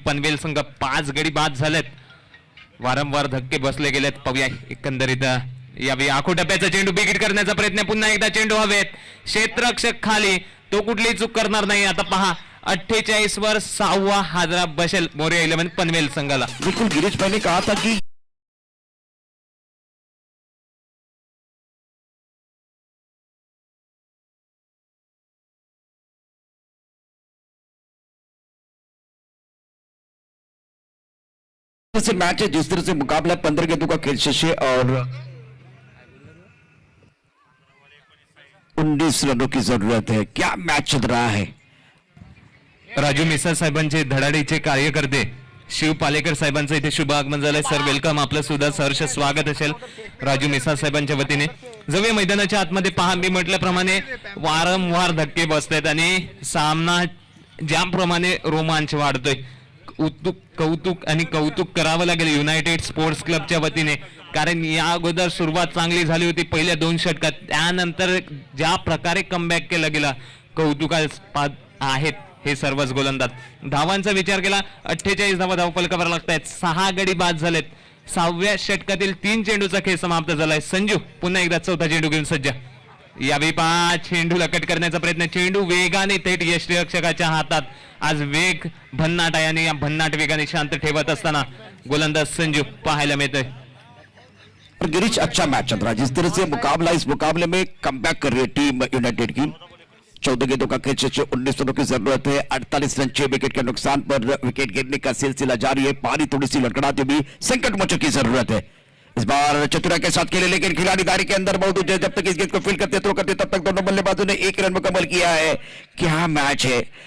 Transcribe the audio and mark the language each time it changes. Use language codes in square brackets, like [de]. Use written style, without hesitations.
[mr] पनवेल संघ 5 गडी बाद झालेत. वारंवार धक्के बसले गेलेत. पाहूया एकंदरीत यावेळी आखोटप्प्याचा चेंडू बिगिट करण्याचा प्रयत्न. पुन्हा एकदा चेंडू हवेत. क्षेत्ररक्षक खाली, तो कुठलीही चूक करणार नाही. आता पहा 48 वर 6वा हादरा बसेल मोरया 11 पनवेल संघाला. [hi] बिल्कुल गिरीश भाई ने कहा था कि से मैच है, जिस तरह से मुकाबला 15 गेंदों का खेल शेष है और 19 रनों की जरूरत है. क्या मैच चल रहा है. [mr] राजू मिसळ साहेबांचे धडाडीचे कार्यकर्ते शिव पालेकर साहेबांचं इथे शुभ आगमन झालंय. सर वेलकम, आपलं सुद्धा सहर्ष स्वागत असेल राजू मिसळ साहेबांच्या वतीने. जाऊया मैदानाच्या आतमध्ये. पहा मी म्हटल्याप्रमाणे वारंवार धक्के बसतायत आणि सामना ज्याप्रमाणे रोमांच वाढतोय. कौतुक करावं लागेल युनायटेड स्पोर्ट्स क्लबच्या वतीने, कारण या अगोदर सुरुवात चांगली झाली होती पहिल्या 2 षटकात. त्यानंतर ज्या प्रकारे कमबॅक केला गेला कौतुकास्पद आहेत हे सर्वच गोलंदाज. धावांचा विचार केला 48 धावा धावफलकावर लागतायत. 6 गडी बाद झालेत. 6व्या षटकातील 3 चेंडूचा खेळ समाप्त झालाय. संजू पुन्हा एकदा 4था चेंडू घेऊन सज्ज. यावेळी 5 चेंडूला कट करण्याचा प्रयत्न. चेंडू वेगाने थेट यष्टीरक्षकाच्या हातात. आज वेग भन्नाट आहे आणि या भन्नाट वेगाने शांत ठेवत असताना गोलंदाज संजू पाहायला मिळतोय. [hi] और गिरीश अच्छा मैच चल रहा है. जिस तरह से मुकाबला, इस मुकाबले में कमबैक कर रही है टीम यूनाइटेड की. 14 गेंदों का खेल शेष, 19 रनों की जरूरत है. 48 रन 6 विकेट के नुकसान पर विकेट गिरने का सिलसिला जारी है. पारी थोड़ी सी लड़खड़ाती हुई संकट मोचक की जरूरत है. इस बार चतुरा के साथ खेले, लेकिन खिलाड़ी दायरे के अंदर बहुत जब तक इस गेंद को फील्ड करते थ्रो करते तब तक दोनों बल्लेबाजों ने 1 रन मुकम्मल किया है. क्या मैच है.